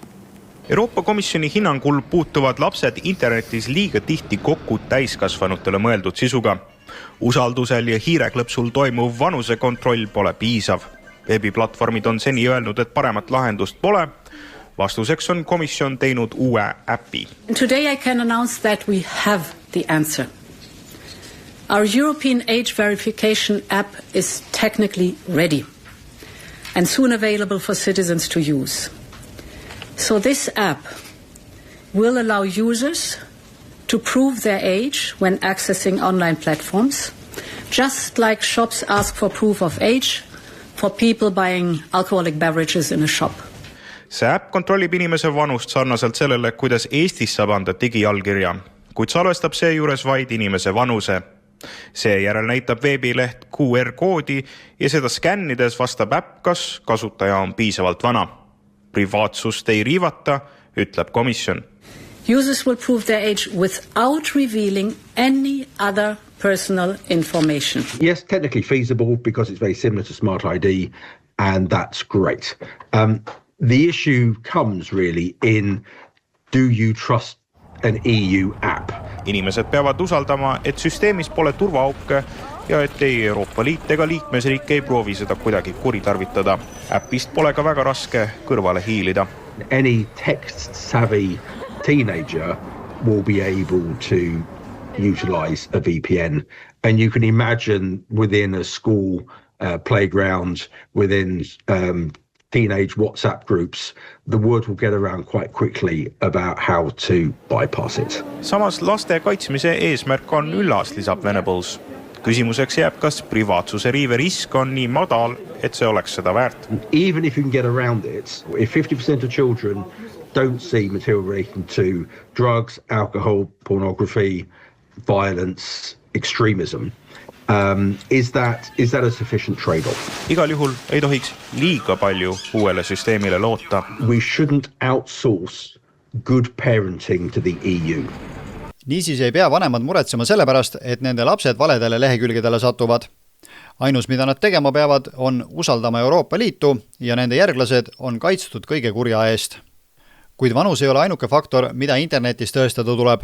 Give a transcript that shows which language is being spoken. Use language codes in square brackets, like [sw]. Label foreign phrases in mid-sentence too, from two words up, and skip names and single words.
[et] Euroopa Komisjoni hinnangul puutuvad lapsed internetis liiga tihti kokku täiskasvanutele mõeldud sisuga. Usaldusel ja hiireklõpsul toimuv vanusekontroll pole piisav. Veebiplatvormid on seni öelnud, et paremat lahendust pole. Vastuseks on komisjon teinud uue äpi. [en] Today I can announce that we have the answer. Our European age verification app is technically ready and soon available for citizens to use. So this app will allow users to prove their age when accessing online platforms, just like shops ask for proof of age for people buying alcoholic beverages in a shop. [et] See äpp kontrollib inimese vanust sarnaselt sellele, kuidas Eestis saab anda digiallkirja, kuid salvestab seejuures vaid inimese vanuse. Seejärel näitab veebileht QR-koodi ja seda skännides vastab äpp, kas kasutaja on piisavalt vana. Privaatsust ei riivata, ütleb komisjon. [en] Users will prove their age without revealing any other personal information. Yes, technically feasible because it's very similar to Smart ID, and that's great. The issue comes really in, do you trust an EU app? [et] Inimesed peavad usaldama, et süsteemis pole turvaauke ja et ei Euroopa Liit ega liikmesriik ei proovi seda kuidagi kuritarvitada. Äppist pole ka väga raske kõrvale hiilida. [en] Any text-savvy teenager will be able to utilize a VPN. And you can imagine within a school playground, within teenage WhatsApp groups, the word will get around quite quickly about how to bypass it. [et] Samas laste kaitsmise eesmärk on üllas, lisab Venables. Küsimuseks jääb, kas privaatsuse riive risk on nii madal, et see oleks seda väärt. [en] Even if you can get around it, if 50% of children don't see material relating to drugs, alcohol, pornography, violence, extremism, is that a sufficient trade-off? [et] Igal juhul ei tohiks liiga palju uuele süsteemile loota. [en] We shouldn't outsource good parenting to the EU. [et] Niisiis ei pea vanemad muretsema sellepärast, et nende lapsed valedele lehekülgedele satuvad. Ainus, mida nad tegema peavad, on usaldama Euroopa Liitu ja nende järglased on kaitstud kõige kurja eest. Kuid vanus ei ole ainuke faktor, mida internetis tõestada tuleb.